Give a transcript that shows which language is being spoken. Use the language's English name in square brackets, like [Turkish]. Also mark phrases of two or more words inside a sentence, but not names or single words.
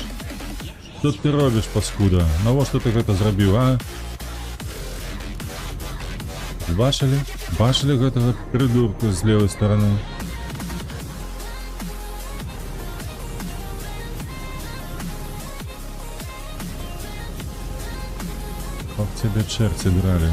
[Russian] Что ты робишь, паскуда? [Belarusian] Навошта ты гэта зрабіў, а? Бачили? Бачили гэтага придурка з левой стороны? [Russian] Как тебя черти драли?